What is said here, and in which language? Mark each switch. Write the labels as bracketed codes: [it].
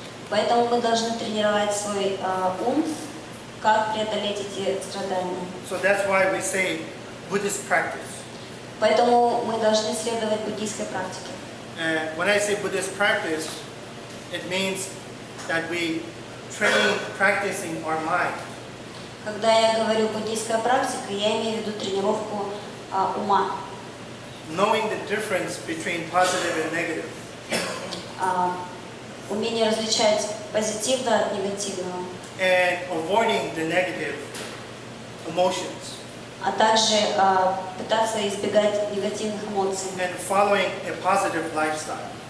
[ru] Поэтому мы должны тренировать свой ум, как преодолеть эти страдания. [en] So that's why we say Buddhist practice. [ru] Поэтому мы должны следовать буддийской практике. [en] And when I say Buddhist practice, it means that we train practicing our mind. [ru] Когда я говорю буддийская практика, я имею в виду тренировку ума. [en] Knowing the difference between positive and negative. [ru] Умение различать позитивное от негативного. [en] And avoiding the negative emotions. [ru] А также пытаться избегать негативных эмоций. [en] And following a positive lifestyle.